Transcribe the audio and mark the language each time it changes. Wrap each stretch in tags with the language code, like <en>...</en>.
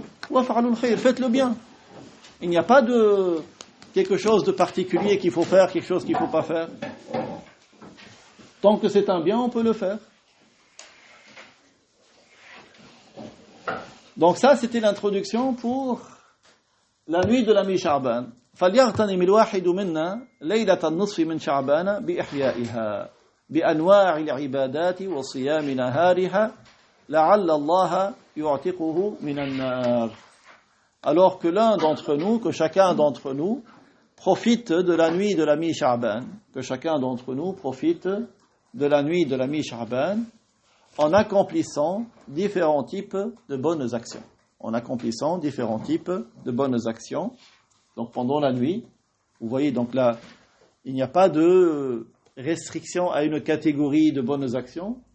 <ar>Waf'alul khayr,</ar> <fr>faites le bien. Il n'y a pas de quelque chose de particulier qu'il faut faire, quelque chose qu'il ne faut pas faire. Tant que c'est un bien, on peut le faire. Donc ça, c'était l'introduction pour la nuit de la mi-Sha'ban.</fr> <ar>فليغتنم الواحد منا ليلة النصف من شعبان بإحيائها بأنواع العبادات وصيام نهارها لعل الله يعتقه من النار.</ar> <fr>Alors que l'un d'entre nous, que chacun d'entre nous, profite de la nuit de la mi-Sha'ban, que chacun d'entre nous profite de la nuit de la mi-Sha'ban en accomplissant différents types de bonnes actions. En accomplissant différents types de bonnes actions. Donc pendant la nuit, vous voyez, donc là, il n'y a pas de restriction à une catégorie de bonnes actions.</fr>